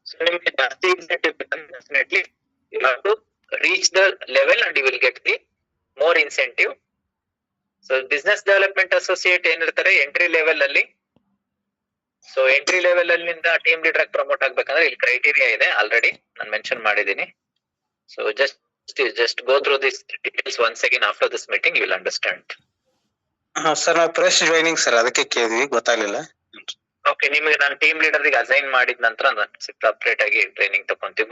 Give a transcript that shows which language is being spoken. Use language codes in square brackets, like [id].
[kn] So ನಿಮಗೆ ಜಾಸ್ತಿ [en] Incentive definitely you have to reach the level and you will get the more incentive. [kn] So business development associate ಏನಿರ್ತಾರೆ entry level ಅಲ್ಲಿ. So entry level ಅಲ್ಲಿಂದ team leader promote ಆಗ್ಬೇಕಂದ್ರೆ ಇಲ್ಲಿ criteria ಇದೆ, already ನಾನು mention ಮಾಡಿದೀನಿ. [en] So just go through these details once again after this meeting, you will understand. [kn] Sir ನಾವು fresh joining sir, ಅದಕ್ಕೆ ಕೇಳಿದ್ವಿ, ಗೊತ್ತಾಗ್ಲಿಲ್ಲ. ಓಕೆ, ನಿಮಗೆ ನಾನು ಟೀಮ್ ಲೀಡರ್ ಗೆ ಅಸೈನ್ ಮಾಡಿದ ನಂತರ ಸಪ್ರೇಟ್ ಆಗಿ ಟ್ರೈನಿಂಗ್ ತಗೊಂತೀವಿ.